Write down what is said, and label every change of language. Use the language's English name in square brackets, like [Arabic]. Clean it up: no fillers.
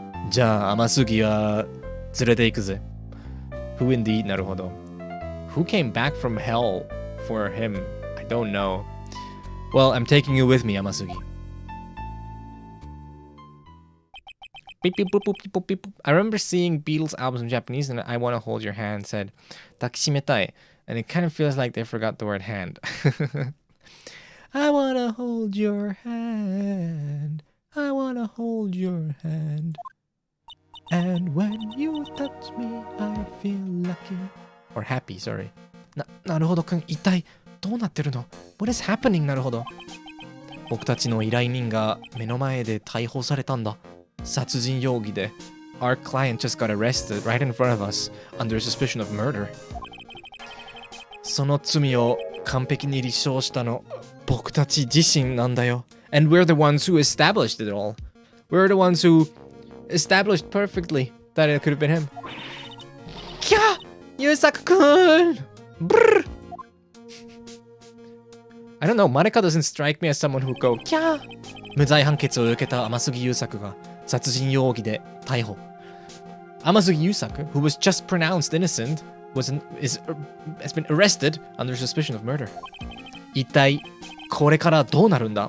[Japanese] じゃあ天杉は連れて行くぜ。 [English] Who indeed? なるほど。 Who came back from hell for him? I don't know. Well, I'm taking you with me, 天杉。 Beep, beep, boop, boop, boop, beep, boop. I remember seeing Beatles albums in Japanese and I Want to Hold Your Hand said [Japanese] 抱きしめたい [English] and it kind of feels like they forgot the word hand. I wanna hold your hand. I wanna hold your hand. And when you touch me, I feel lucky. Or happy, sorry. [Japanese] なるほどくん、一体どうなってるの？ [English] What is happening? なるほど。 [Japanese] 僕たちの依頼人が目の前で逮捕されたんだ。殺人容疑で。 [English] Our client just got arrested right in front of us under suspicion of murder. [Japanese] その罪を完璧に立証したの僕たち自身なんだよ。 [English] And we're the ones who established it all. We're the ones who established perfectly that it could have been him. [Japanese] キャー！優作くん！ブル [English] I don't know, Mareka doesn't strike me as someone who go, [Japanese] キャー無罪判決を受けた天杉優作が殺人容疑で逮捕。 [English] 天杉優作, who was just pronounced innocent, has been arrested under suspicion of murder. [Japanese] 一体これからどうなるんだ?